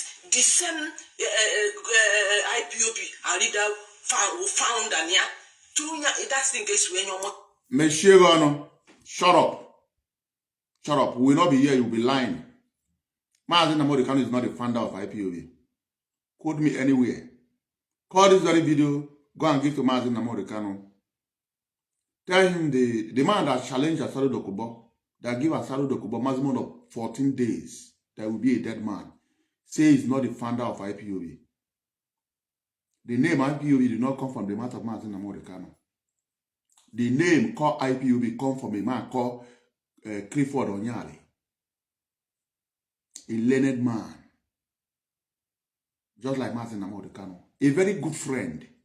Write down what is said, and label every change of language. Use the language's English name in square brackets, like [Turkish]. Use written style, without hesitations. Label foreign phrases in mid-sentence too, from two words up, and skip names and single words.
[English] The same IPOB, our leader found and that's the case when you're Monsieur Gano, shut up. Shut up. We will not be here, you'll be lying. Mazi Nnamdi Kanu is not the founder of IPOB. Quote me anywhere. Call this very video, go and give to Mazi Nnamdi Kanu. Tell him the man that challenged Asaro Dokubo, that give Asaro Dokubo maximum of 14 days, that will be a dead man, say he's not the founder of IPOB. The name IPOB did not come from the mouth of Mazi Nnamdi Kanu. The name called IPOB come from a man called Clifford Onyale, a learned man, just like Mazi Nnamdi Kanu, a very good friend.